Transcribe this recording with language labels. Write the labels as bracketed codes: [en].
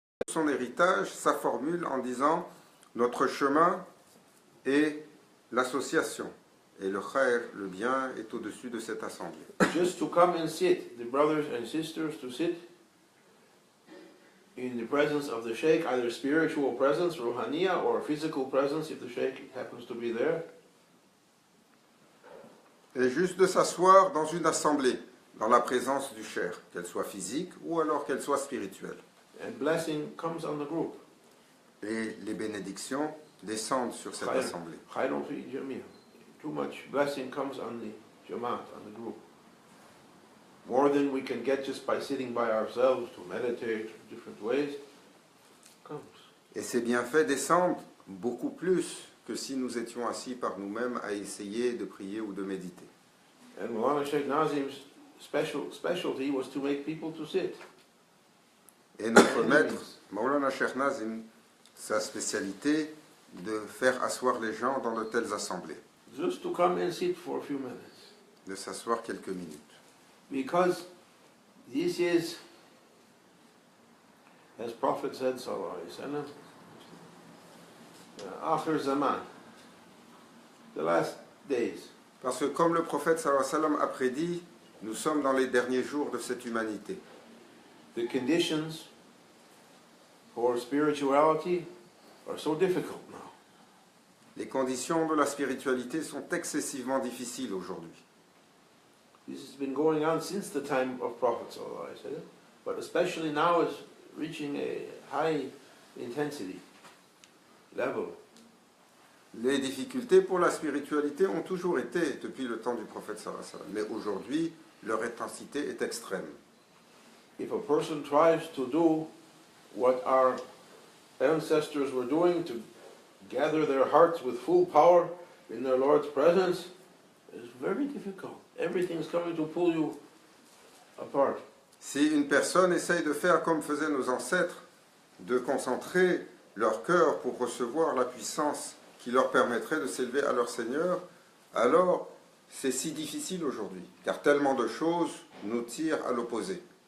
[fr] son héritage, sa formule en disant notre chemin est l'association et le khair, le bien, est au-dessus de cette assemblée. [en] just to come and sit, the brothers and sisters to sit in the presence of the sheikh, either spiritual presence, ruhaniya, or physical presence if the sheikh happens to be there. [fr] Et juste de s'asseoir dans une assemblée, dans la présence du cher, qu'elle soit physique ou alors qu'elle soit spirituelle. [en] And blessing comes on the group. [fr] Et les bénédictions descendent sur cette assemblée. [ar] Khayrun fi jamia. [en] Too much blessing comes on the jamaat, on the group. More than we can get just by sitting by ourselves to meditate different ways comes. [fr] Et ces bienfaits descendent beaucoup plus que si nous étions assis par nous-mêmes à essayer de prier ou de méditer. [en] And Maulana Sheikh Nazim's specialty was to make people to sit. [fr] Et notre maître, Maulana Sheikh Nazim, sa spécialité de faire asseoir les gens dans de telles assemblées. [en] Just to come and sit for a few minutes. [fr] De s'asseoir quelques minutes. [en] Because this is, as Prophet said, [ar] sallallahu alaihi wasallam, akhir zaman, [en] the last days. [fr] Parce que comme le prophète [ar] sallallahu alayhi wa sallam [fr] a prédit, nous sommes dans les derniers jours de cette humanité. [en] The conditions for spirituality are so difficult now. [fr] Les conditions de la spiritualité sont excessivement difficiles aujourd'hui. [en] This has been going on since the time of Prophet [ar] sallallahu alaihi wasallam, [en] but especially now is reaching a high intensity level. [fr] Les difficultés pour la spiritualité ont toujours été depuis le temps du prophète [ar] sallallahu alayhi wa sallam, [fr] mais aujourd'hui leur intensité est extrême. [en] if a person tries to do what our ancestors were doing to gather their hearts with full power in their Lord's presence, it's very difficult. Everything's coming to pull you apart. [fr] Si une personne essaye de faire comme faisaient nos ancêtres, de concentrer leur cœur pour recevoir la puissance qui leur permettrait de s'élever à leur Seigneur, alors c'est si difficile aujourd'hui, car tellement de choses nous tirent à l'opposé.